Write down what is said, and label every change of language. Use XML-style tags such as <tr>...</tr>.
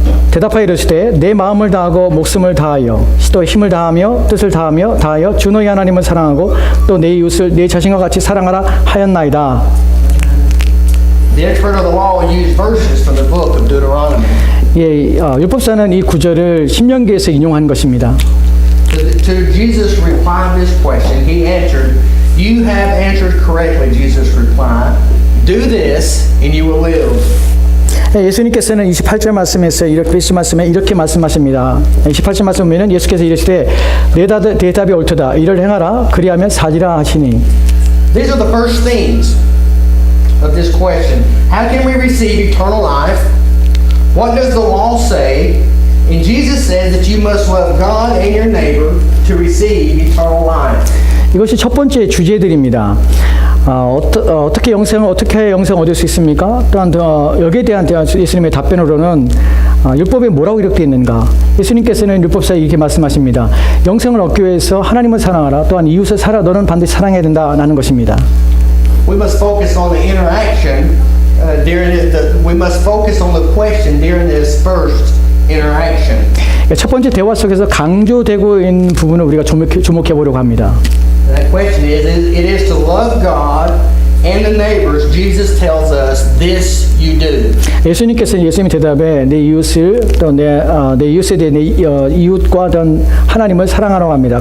<ko>대답하여 이르시되 내 마음을 다하고 목숨을 다하여 또 힘을 다하며 뜻을 다하여 주 너희 하나님을 사랑하고 또 내 이웃을 내 자신과 같이 사랑하라 하였나이다.</ko> <en>The expert of the law used verses from the book of Deuteronomy.</en> <ko>예, 율법사는 이 구절을 신명기에서 인용한 것입니다.</ko> <en>To Jesus' reply to this question, he answered, "You have answered correctly," Jesus replied. "Do this and you will live."</en> <ko>예수님께서는 28절 말씀에서 이렇게 말씀하십니다. 28절 말씀 보면 예수께서 이르시되 내 대답이 옳도다. 이를 행하라. 그리하면 살리라 하시니.</ko> <en>These are the first themes of this question. How can we receive eternal life? What does the law say? And Jesus says that you must love God and your neighbor to receive eternal life.</en> <ko>이것이 첫 번째 주제들입니다. 어떻게 영생 얻을 수 있습니까? 또한 여기에 대한 예수님의 답변으로는 율법에 뭐라고 기록되어 있는가? 예수님께서는 율법사에 이렇게 말씀하십니다. 영생을 얻기 위해서 하나님을 사랑하라. 또한 이웃을 너는 반드시 사랑해야 된다라는 것입니다.</ko> <en>We must focus on the interaction we must focus on the question during this first interaction.</en> <ko>첫 번째 대화 속에서 강조되고 있는 부분을 우리가 주목해 보려고 합니다.</ko> <en>That question it is to love God and the neighbors. Jesus tells us this you do.</en> <ko>예수님 대답에 내 이웃을 또 내 이웃에 대해 내 이웃과 하나님을 사랑하라고 합니다.</ko>